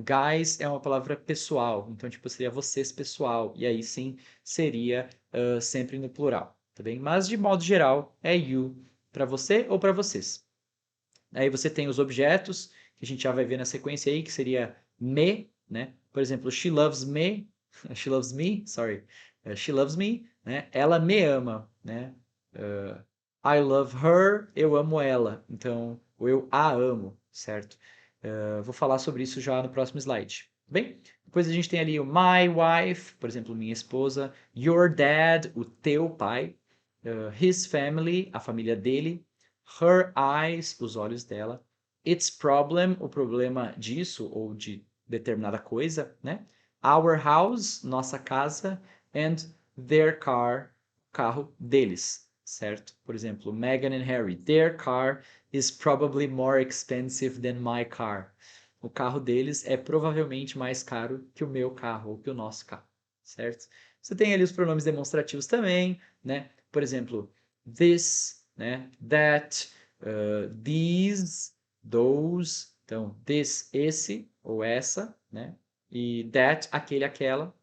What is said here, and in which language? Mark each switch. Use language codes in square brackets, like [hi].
[pt] Guys é uma palavra pessoal, então tipo seria vocês pessoal, e aí sim seria sempre no plural, tá bem? Mas de modo geral é you para você ou para vocês. Aí você tem os objetos, que a gente já vai ver na sequência aí, que seria me, né? [en] Por exemplo, she loves me, she loves me, sorry, she loves me, né? [pt] Ela me ama, né? [en] I love her, [pt] eu amo ela. Então, eu a amo, certo? Vou falar sobre isso já no próximo slide. Bem, depois a gente tem ali o my wife, por exemplo, minha esposa, your dad, o teu pai, his family, a família dele, her eyes, os olhos dela, its problem, o problema disso ou de determinada coisa, né? Our house, nossa casa, and their car, carro deles, certo? Por exemplo, [en] Meghan and Harry, their car is probably more expensive than my car. [pt] O carro deles é provavelmente mais caro que o meu carro ou que o nosso carro, certo? Você tem ali os pronomes demonstrativos também, né? Por exemplo, this, né? That, these, those. Então, this, esse ou essa, né? E that, aquele, aquela.